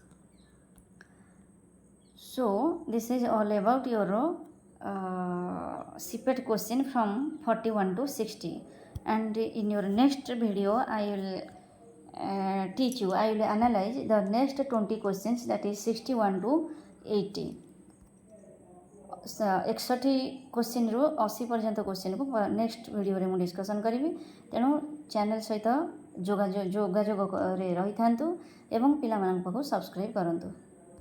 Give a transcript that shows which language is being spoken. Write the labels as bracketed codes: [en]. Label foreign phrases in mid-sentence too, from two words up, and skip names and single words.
[en] So this is all about your CPET question from 41 to 60, and in your next video I will I will analyze the next 20 questions, that is 61 to 80. [or] 61 କ୍ୱେଶ୍ଚନ ରୁ 80 ପର୍ଯ୍ୟନ୍ତ କ୍ୱେଶ୍ଚନ କୁ [en] next video [or] ରେ ମୁଁ ଡିସକସନ କରିବି। ତେଣୁ ଚ୍ୟାନେଲ ସହିତ ଯୋଗାଯୋଗ ରେ ରହି ଥାଆନ୍ତୁ ଏବଂ ପିଲା ମାନେ ପାଖୁ ସବସ୍କ୍ରାଇବ କରନ୍ତୁ।